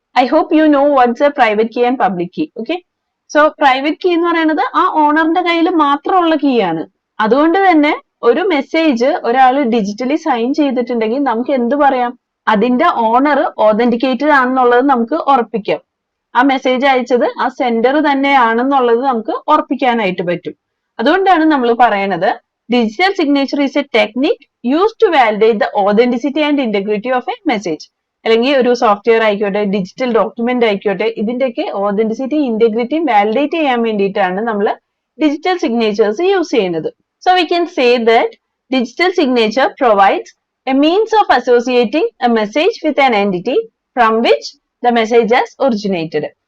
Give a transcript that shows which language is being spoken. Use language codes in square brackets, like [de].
[en] I hope you know what's a [ml] private key and public key. Okay, so private key എന്ന് പറയുന്നത് ആ ഓണറിന്റെ കയ്യിൽ മാത്രമുള്ള കീ ആണ്. അതുകൊണ്ട് തന്നെ ഒരു മെസ്സേജ് ഒരാൾ ഡിജിറ്റലി സൈൻ ചെയ്തിട്ടുണ്ടെങ്കിൽ നമുക്ക് എന്ത് പറയാം? അതിന്റെ ഓണർ ഓതന്റിക്കേറ്റഡ് ആണെന്നുള്ളത് നമുക്ക് ഉറപ്പിക്കാം. ആ മെസ്സേജ് അയച്ചത് ആ സെൻഡർ തന്നെയാണെന്നുള്ളത് നമുക്ക് ഉറപ്പിക്കാനായിട്ട് പറ്റും. അതുകൊണ്ടാണ് നമ്മൾ പറയണത് [en] digital signature is a technique used to validate the authenticity and integrity of a message. [ml] അല്ലെങ്കിൽ ഒരു സോഫ്റ്റ്വെയർ ആയിക്കോട്ടെ, ഡിജിറ്റൽ ഡോക്യുമെന്റ് ആയിക്കോട്ടെ, ഇതിന്റെയൊക്കെ ഓതന്റിസിറ്റി ഇന്റഗ്രിറ്റിയും വാലിഡേറ്റ് ചെയ്യാൻ വേണ്ടിയിട്ടാണ് നമ്മൾ ഡിജിറ്റൽ സിഗ്നേച്ചേഴ്സ് യൂസ് ചെയ്യുന്നത്. [en] So we can say that digital signature provides a means of associating a message with an entity from which the message has originated.